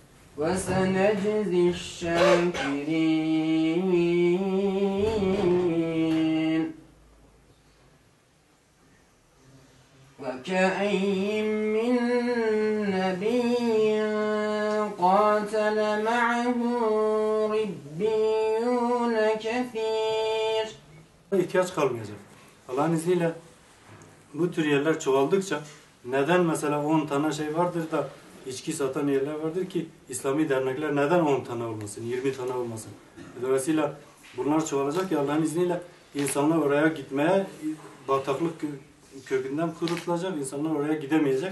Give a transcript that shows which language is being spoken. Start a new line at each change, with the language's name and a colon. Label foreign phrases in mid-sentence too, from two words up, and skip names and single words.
Arabic: وسنجزي الشاكرين وكأين من نبي قاتل معه ربيون كثير.
Turkish: İhtiyaç kalmayacak. Allah'ın izniyle bu tür yerler çoğaldıkça neden mesela 10 tane şey vardır da içki satan yerler vardır ki İslami dernekler neden 10 tane olmasın, 20 tane olmasın? Dolayısıyla bunlar çoğalacak ya Allah'ın izniyle insanlar oraya gitmeye bataklık kökünden kurutulacak, insanlar oraya gidemeyecek.